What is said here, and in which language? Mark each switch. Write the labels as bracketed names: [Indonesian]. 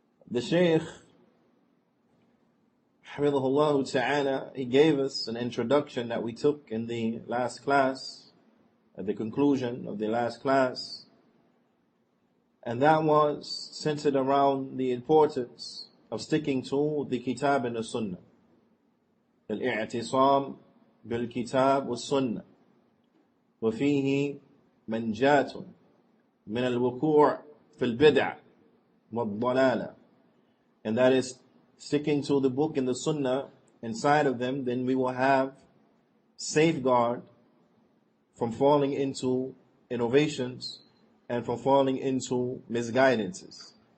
[English] The Shaykh Hafidhahullah Ta'ala, he gave us an introduction that we took in the last class, at the conclusion of the last class, and that was centered around the importance of sticking to the Kitab and the Sunnah. [Arabic] Al-i'tisam bil-Kitab was-Sunnah. وفيه منجات من الوقوع في البدع والضلالة. [English] And that is sticking to the book and the Sunnah. Inside of them, then we will have safeguard from falling into innovations and from falling into misguidances.